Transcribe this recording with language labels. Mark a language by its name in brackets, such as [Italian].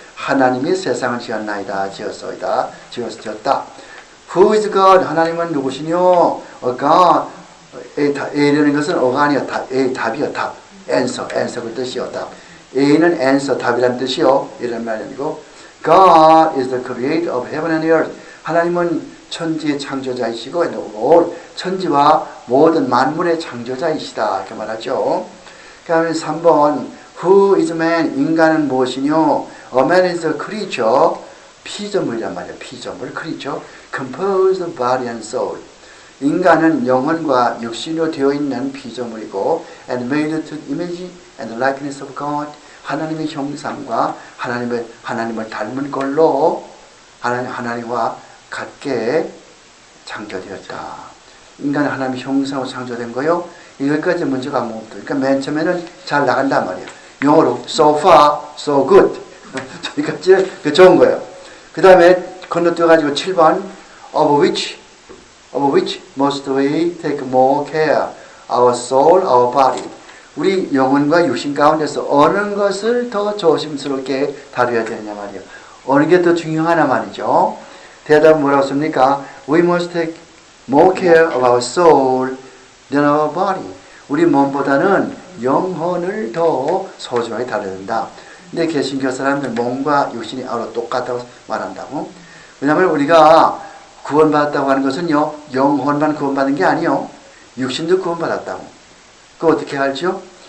[Korean] 하나님이 세상을 지었나이다. 지었다. [English] Who is God? [Korean] 하나님은 누구시뇨? God. A라는 것은 어가 아니야. 답이요. 답. answer 그 뜻이요. 답. A는 answer, 답이라는 뜻이요. 이런 말이 아니고 [English] God is the creator of heaven and earth. [Korean] 하나님은 천지의 창조자이시고 천지와 모든 만물의 창조자이시다. 이렇게 말하죠. 그 다음에 3번 [English] Who is man? [Korean] 인간은 무엇이뇨? [English] A man is a creature. [Korean] 피조물이란 말이야. 피조물, creature. [English] Composed of body and soul. [Korean] 인간은 영혼과 육신으로 되어 있는 피조물이고 [English] and made to the image and the likeness of God. [Korean] 하나님의 형상과 하나님을 닮은 걸로 하나님과 같게 창조되었다. 인간은 하나님의 형상으로 창조된 거요. 여기까지 문제가 아무것도 없다. 그러니까 맨 처음에는 잘 나간단 말이야. 영어로 [English] so far, so good. [Korean] 여기까지 좋은 거예요. 그 다음에 건너뛰어가지고 7번 [English] of which must we take more care? Our soul, our body. [Korean] 우리 영혼과 육신 가운데서 어느 것을 더 조심스럽게 다뤄야 되느냐 말이에요. 어느 게 더 중요하나 말이죠. 대답은 뭐라고 씁니까? [English] We must take more care of our soul than our body. [Korean] 우리 몸보다는 영혼을 더 소중하게 다뤄야 된다. 근데 개신교 사람들 몸과 육신이 똑같다고 말한다고. 왜냐하면 우리가 구원받았다고 하는 것은요, 영혼만 구원받은 게 아니요, 육신도 구원받았다고. 그거 어떻게 알죠?